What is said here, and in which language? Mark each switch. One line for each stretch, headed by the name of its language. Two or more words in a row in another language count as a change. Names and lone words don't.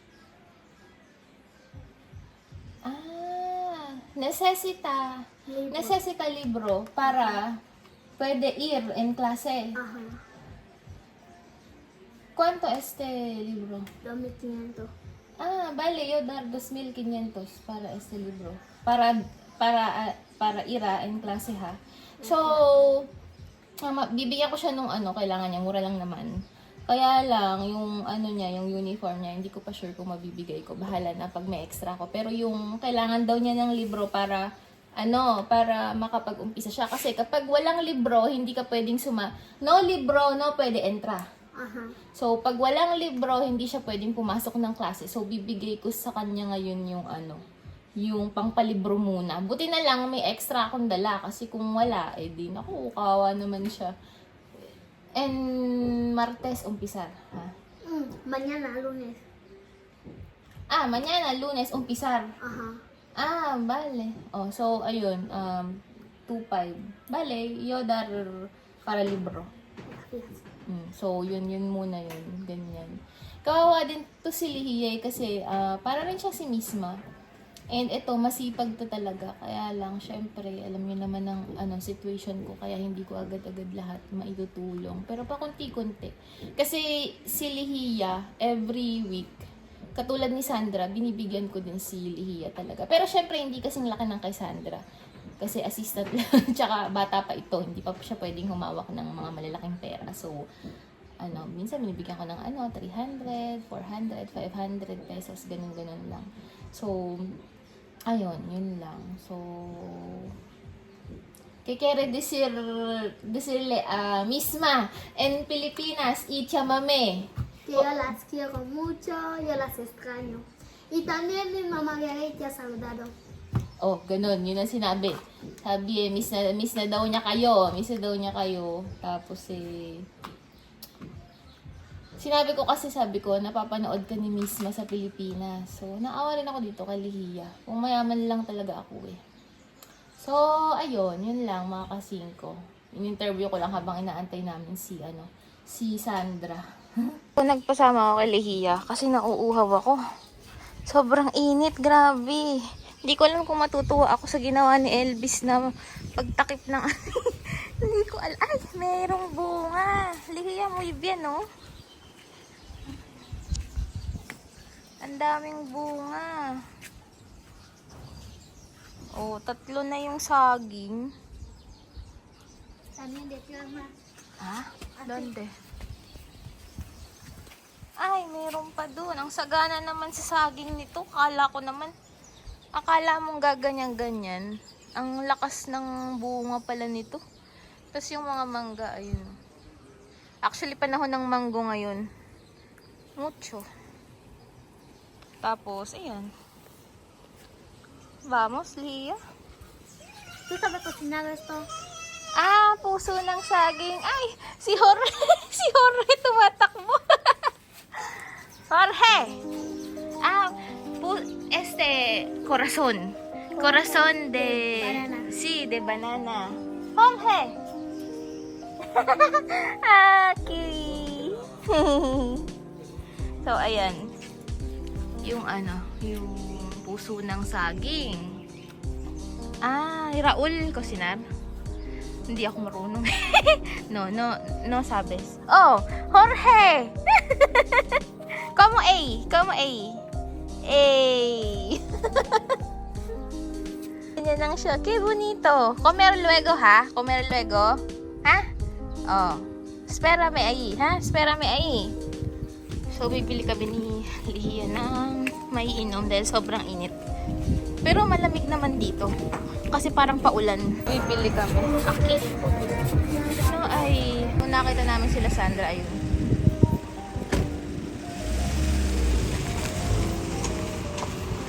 Spanish: Necesita libro para pwede ir en clase. Ajá, ¿Cuánto este libro? 2.500. Vale, yo dar 2,500 para este libro. Para ira en klase ha.
Filipino: So, bibigyan ko siya nung kailangan niya, mura lang naman. Kaya lang, yung niya, yung uniform niya, hindi ko pa sure kung mabibigay ko. Bahala na pag may extra ko. Pero yung kailangan daw niya ng libro para makapag-umpisa siya. Kasi kapag walang libro, hindi ka pwedeng
Spanish: no libro, no pwede entra. Ajá.
Filipino: So, pag walang libro, hindi siya pwedeng pumasok ng klase. So, bibigay ko sa kanya ngayon yung pangpalibro muna. Buti na lang may extra akong dala kasi kung wala, di naku, kawawa naman siya.
Spanish: And Martes umpisar, ha? Mañana, lunes. Mañana, Lunes umpisar. Ajá. Vale.
Filipino: So ayun, 2,500. Bale,
Spanish: yo dar para libro. Gracias.
Filipino: So yun muna yun, ganyan. Kawawa din to si Lihie kasi para rin siya si Misma. And ito, masipag to talaga. Kaya lang, syempre, alam niyo naman ang situation ko. Kaya hindi ko agad-agad lahat maitutulong. Pero pa konti-konti. Kasi si Lihia, every week, katulad ni Sandra, binibigyan ko din si Lihia talaga. Pero syempre, hindi kasing laki ng kay Sandra. Kasi assistant lang. Tsaka bata pa ito. Hindi pa siya pwedeng humawak ng mga malalaking pera. So, minsan binibigyan ko ng 300, 400, 500 pesos, ganun-ganun lang. So, ayun, yun lang. So,
Spanish: que quiere decirle a Misma en Pilipinas y chamame. Que yo las quiero mucho, yo las extraño. Y también mi mamá Garay te ha saludado.
Filipino: Ganun, yun ang sinabi. Sabi miss na daw niya kayo. Tapos sinabi ko, napapanood ka ni Misma sa Pilipinas. So, naawa rin ako dito kay Lihia. Kung mayaman lang talaga ako So, ayun, yun lang mga kasingko. In-interview ko lang habang inaantay namin si Sandra. Nagpasama ako kay Lihia kasi nauuhaw ako. Sobrang init, grabe. Hindi ko alam kung matutuwa ako sa ginawa ni Elvis na pagtakip ng Hindi ko alam. Ay, mayroong bunga. Lihia,
Spanish: muy bien, no?
Filipino: Ang daming bunga. 3 na yung saging.
Spanish: También de tierra. Donde?
Filipino: Ay, mayroon pa dun. Ang sagana naman sa saging nito. Akala mong gaganyan-ganyan. Ang lakas ng bunga pala nito. Tapos yung mga mangga, ayun. Actually, panahon ng manggo ngayon. Mucho. Tapos, ayan.
Spanish: Vamos, Lia. ¿Tú sabes cocinar esto?
Filipino: Puso ng saging. Ay, si Jorge. Si Jorge tumatakbo. Jorge.
Spanish: Corazon. Corazon de... Banana. Sí, de banana. Jorge. Kiwi.
Filipino: So, ayan. Yung puso ng saging. Raul Cosinar. Hindi ako marunong.
Spanish: No sabes. Jorge! Como A.
Filipino: Ganyan lang siya.
Spanish: Qué bonito. Comer luego, ha? Comer luego. Ha? Espérame ahí, ha? Espérame ahí.
Filipino: So, bibili kami ni Lihia ng maiinom dahil sobrang init. Pero malamig naman dito. Kasi parang paulan. Bibili kami. Okay. So, kung nakita namin sila Sandra, ayun.